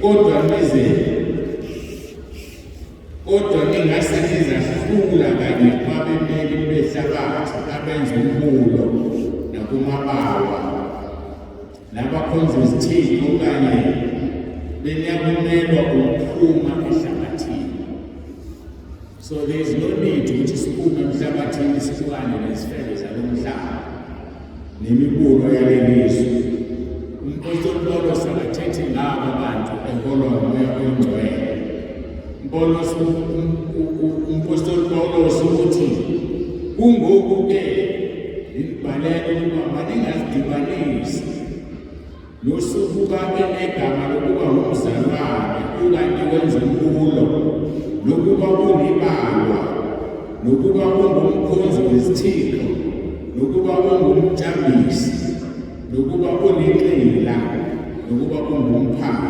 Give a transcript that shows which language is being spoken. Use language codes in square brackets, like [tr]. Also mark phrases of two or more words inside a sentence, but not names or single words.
[xh] kodwa ningase nizahlula kanye kwabemeli behlabathi abenza umbulo nakumabawa nabakhonza izithixo kanye benyakumelwa ukuphuma ehlabathini. [en] So there is no need [zu] ukuthi siphume emhlabathini sihlukane nezifebe zalomhlaba nemibulo yalelizwe. [xh] Umpostoli Paulos akathethi ngabo abantu eholwa ngumoya oyingcwele. Umpostoli Paulos uthi kungoku-ke nibhalele ukuba maningazidibanisi nosuku-ke negama lokuba ngumzalwane ukanti wenza umbulo nokuba kunibalwa nokuba kungumkhonzi wezithixo nokuba kungumjabisi nokuba kuninxila nokuba kungumphanga.